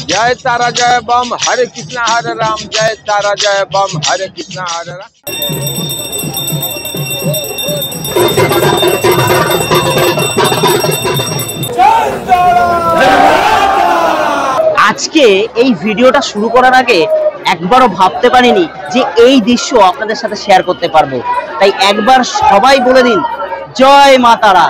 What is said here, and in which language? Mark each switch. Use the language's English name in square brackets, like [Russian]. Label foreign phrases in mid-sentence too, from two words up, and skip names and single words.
[Hindi] जय तारा जय बम हरे कृष्णा हरे राम, जय तारा जय बम हरे कृष्णा हरे राम। [Bangla] আজকে এই ভিডিওটা শুরু করার আগে একবারও ভাবতে পারিনি যে এই দৃশ্য আপনাদের সাথে শেয়ার করতে পারবো, তাই একবার সবাই বলে দিন জয় মা তারা।